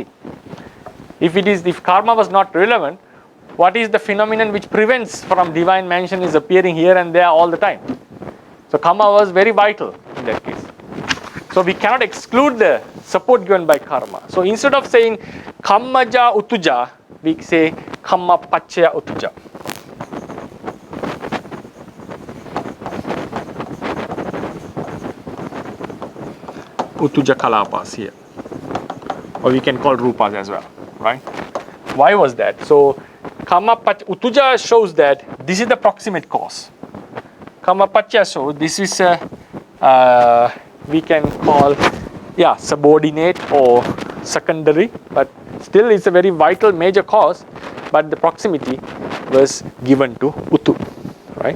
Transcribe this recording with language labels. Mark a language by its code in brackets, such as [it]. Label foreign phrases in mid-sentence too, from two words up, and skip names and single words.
[en] If karma was not relevant, what is the phenomenon which prevents from divine mansion is appearing here and there all the time? So karma was very vital in that case. So we cannot exclude the support given by karma. So instead of saying [pi] kammaja utuja, [en] we say [pi] kamma pachya utuja. Utuja Kalapas [en] here, or we can call Rupas as well, right? Why was that? So Utuja shows that this is the proximate cause. Kamapachya shows this is we can call subordinate or secondary, but still it's a very vital major cause, but the proximity was given to Utu, right?